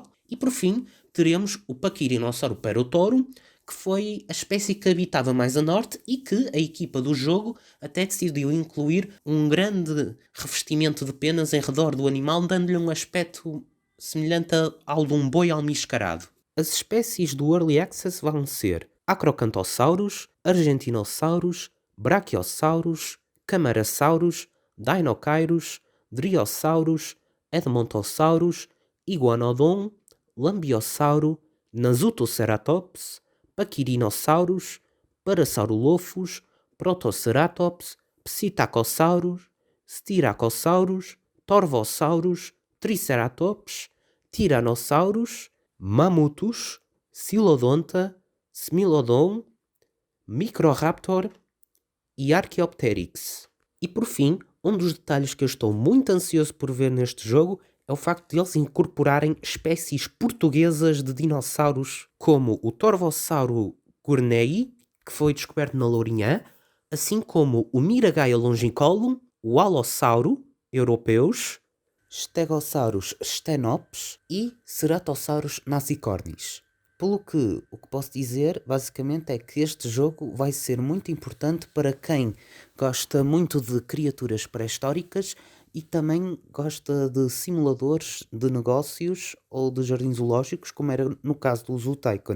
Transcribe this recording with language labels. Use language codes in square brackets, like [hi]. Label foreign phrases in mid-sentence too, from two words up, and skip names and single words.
[pt] E por fim teremos o Paquirinossauro perotorum, que foi a espécie que habitava mais a norte e que a equipa do jogo até decidiu incluir um grande revestimento de penas em redor do animal, dando-lhe um aspecto semelhante ao de um boi almiscarado. As espécies do Early Access vão ser Acrocantossaurus, Argentinossauros, Brachiosaurus, Camarasaurus, Dinocairus, Driosaurus, Edmontosaurus, Iguanodon, Lambiossauro, Nasutoceratops, Paquirinossauros, Parasaurolophus, Protoceratops, Psittacosaurus, Styracosaurus, Torvosaurus, Triceratops, Tyrannosaurus, Mamutus, Silodonta, Smilodon, Microraptor e Archaeopteryx. E por fim, um dos detalhes que eu estou muito ansioso por ver neste jogo é o facto de eles incorporarem espécies portuguesas de dinossauros, como o Torvossauro gournei, que foi descoberto na Lourinhã, assim como o Miragaia longicolum, o Alossauro europeus, Stegosaurus stenops e Ceratosaurus nasicornis. O que posso dizer, basicamente, é que este jogo vai ser muito importante para quem gosta muito de criaturas pré-históricas e também gosta de simuladores de negócios ou de jardins zoológicos, como era no caso do Zoo Tycoon.